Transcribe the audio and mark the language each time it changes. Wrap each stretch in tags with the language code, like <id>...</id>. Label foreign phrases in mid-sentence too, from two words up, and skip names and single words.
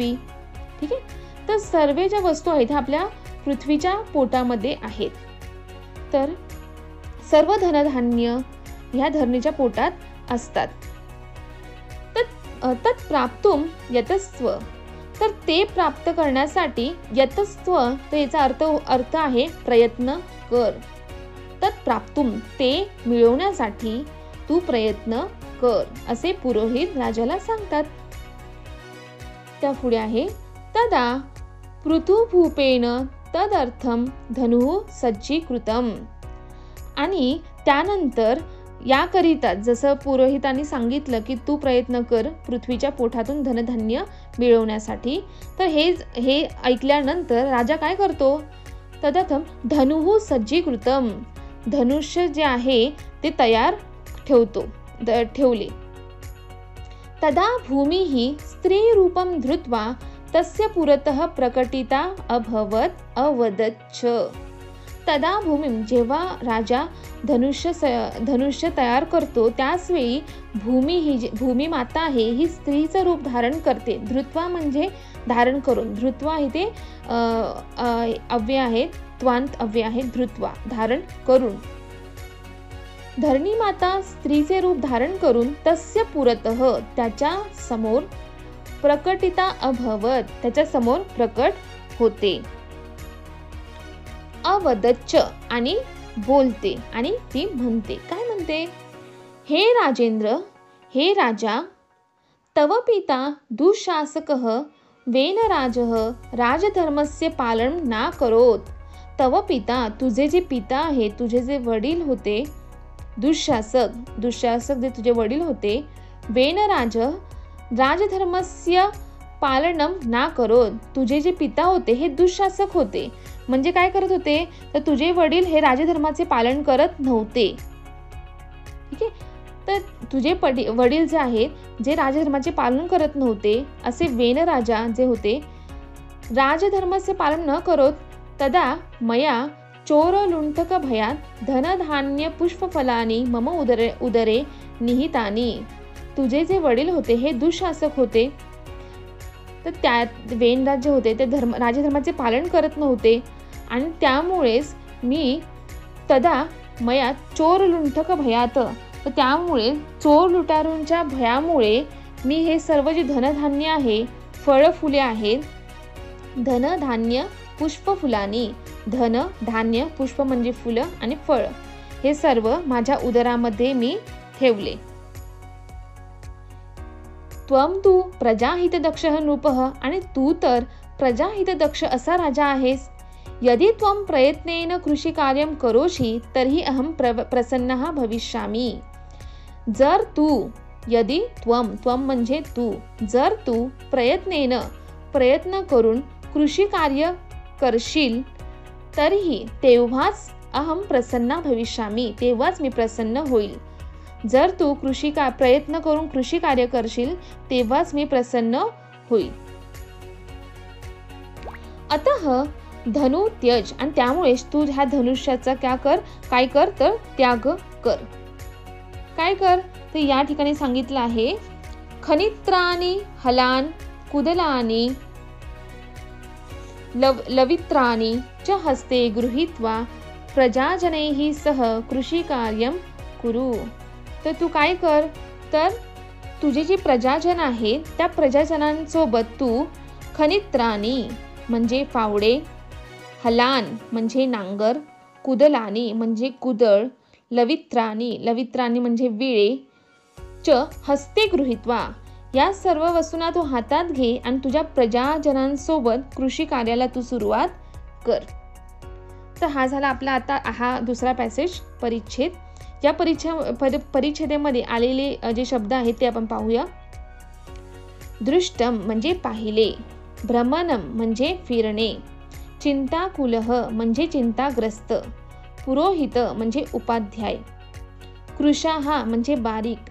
<mr>ठीक आहे. तर सर्व ज्या वस्तू आहेत आपल्या पृथ्वीच्या पोटामध्ये आहेत. तर सर्व धनधान्य ह्या धरणीच्या पोटात असतात.</mr> <sa>तत् प्राप्तुम यतस्व,</sa> <mr>तर ते प्राप्त करण्यासाठी यतस्व, तर याचा अर्थ आहे प्रयत्न कर.</mr> <sa>तत् प्राप्तुम,</sa> <mr>ते मिळवण्यासाठी तू प्रयत्न कर, असे पुरोहित राजाला सांगतात. त्या पुढे आहे</mr> <sa>तदा पृथुभूपेन तदर्थम धनुः सज्जीकृतम.</sa> <mr>आणि त्यानंतर याकरिता जसं पुरोहितांनी सांगितलं की तू प्रयत्न कर पृथ्वीच्या पोटातून धनधान्य मिळवण्यासाठी, तर हे ऐकल्यानंतर राजा काय करतो,</mr> <sa>तदर्थम धनुः सज्जीकृतम,</sa> <mr>धनुष्य जे आहे ते तयार ठेवले.</mr> <sa>तदा भूमिः स्त्रीरूपं धृत्वा तस्य पुरतः प्रकटिता अभवत अवदच्च.</sa> <mr>तदा भूमी, जेव्हा राजा धनुष्य तयार करतो त्याच वेळी भूमी माता आहे ही स्त्रीचं रूप धारण करते. धृत्वा म्हणजे धारण करून, धृत्वा इथे अव्यय आहे, त्वांत अव्यय आहे, धृत्वा धारण करून. धरणी माता स्त्रीचे रूप धारण करून</mr> <sa>तस्य पुरतः,</sa> <mr>त्याच्या समोर,</mr> <sa>प्रकटिता अभवत,</sa> <mr>त्याच्या समोर प्रकट होते. अवदच्च, आणि बोलते, आणि ती म्हणते, काय म्हणते, हे राजेंद्र, हे राजा,</mr> <sa>तव पिता दुःशासकः वेनराजः राजधर्मस्य पालनं ना करोत. तव पिता,</sa> <mr>तुझे जे पिता आहे, तुझे जे वडील होते, दुःशासक जे तुझे वडील होते,</mr> <sa>वेनराज राजधर्मस्य पालनं ना करोत,</sa> <mr>तुझे जे पिता होते हे दुःशासक होते. म्हणजे काय करत होते, तर तुझे वडील हे राजधर्माचे पालन करत नव्हते. ठीक आहे, तर तुझे वडील जे आहेत जे राजधर्माचे पालन करत नव्हते, असे वेनराजा जे होते, राजधर्माचे पालन न करोत,</mr> <sa>तदा मया चोरलुंठक भयात धनधान्य पुष्पफलानी मम उदरे निहितानी.</sa> <mr>तुझे जे वडील होते हे दुःशासक होते, तर त्या वेनराज जे होते ते राजधर्माचे पालन करत नव्हते, आणि त्यामुळेच मी</mr> <sa>तदा मया चोरलुंठक भयात,</sa> <mr>तर त्यामुळे चोर लुटारूंच्या भयामुळे मी हे सर्व जे धनधान्य आहे, फळ फुले आहेत, धनधान्य पुष्पफुलानी, धन धान्य, पुष्प म्हणजे फुलं आणि फळ, हे सर्व माझ्या उदरामध्ये मी ठेवले.</mr> <sa>त्वं तु प्रजाहितदक्षः नृपः,</sa> <mr>आणि तू तर प्रजाहितदक्ष असा राजा आहेस.</mr> <sa>यदि त्वं प्रयत्नेन कृषिकार्यं करोषि तर्हि अहं प्रसन्नः भविष्यामि.</sa> <mr>जर तू,</mr> <sa>यदि त्वं</sa> <mr>म्हणजे तू, जर तू प्रयत्न करून कृषिकार्य करशील तरीही तेव्हाच</mr> <sa>अहं प्रसन्ना भविष्यामि,</sa> <mr>तेव्हाच मी प्रसन्न होईल. जर तू प्रयत्न करून कृषी कार्य करशील तेव्हाच मी प्रसन्न होईल.</mr> <sa>अतः धनु त्यज,</sa> <mr>आणि त्यामुळेच तू ह्या धनुष्याचा काय कर तर त्याग कर. काय कर, तर या ठिकाणी सांगितलं आहे,</mr> <sa>खनित्राणी हलान कुदलानी लवित्राणी च हस्ते गृहीत्वा प्रजाजनैः सह कृषिकार्यं कुरु.</sa> <mr>तर तू काय कर, तर तुझे जे प्रजाजन आहेत त्या प्रजाजनांसोबत तू खनित्राणी म्हणजे फावडे, हलान म्हणजे नांगर, कुदलानी म्हणजे कुदळ, लवित्राणी म्हणजे विळे,</mr> <sa>च हस्ते गृहीत्वा,</sa> <mr>या सर्व वस्तूंना तू हातात घे आणि तुझ्या प्रजाजनांसोबत कृषी कार्याला तू सुरुवात कर. तर हा झाला आपला आता हा दुसरा पॅसेज परिच्छेद. या परिच्छेदेमध्ये आलेले जे शब्द आहेत ते आपण पाहूया. दृष्टम म्हणजे पाहिले, भ्रमणम म्हणजे फिरणे, चिंताकुलः म्हणजे चिंताग्रस्त, पुरोहित म्हणजे उपाध्याय, कृशाः म्हणजे बारीक,</mr>